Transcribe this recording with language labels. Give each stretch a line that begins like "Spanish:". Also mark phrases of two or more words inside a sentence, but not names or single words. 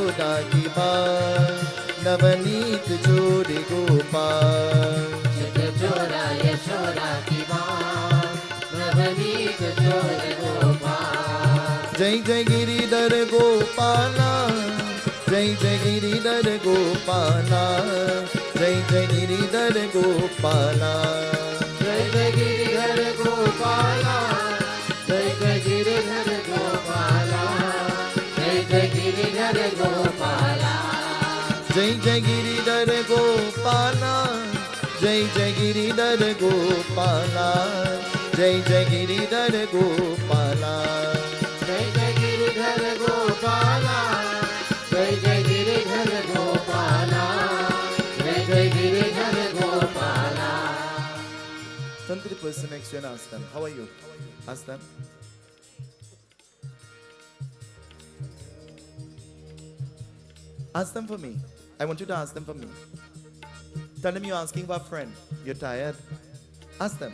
Hindi: की बात नवनीत जोड़े गोपाल चित चोरा यशोदा की बात नवनीत जोड़े गोपाल जय जय गिरिधर गोपाला जय जय गिरिधर गोपाला जय जय गिरिधर गोपाला जय जय गिरिधर गोपाला जय जय गिरिधर गोपाला जय जय गिरिधर गोपाला जय जय गिरिधर गोपाला जय जय गिरिधर गोपाला जय जय गिरिधर गोपाला जय जय गिरिधर गोपाला जय जय गिरिधर गोपाला जय जय गिरिधर गोपाला
English: Turn to the person next to you and ask them, how are you? Ask them. Ask them for me. I want you to ask them for me. Tell them you're asking for a friend. You're tired. Ask them.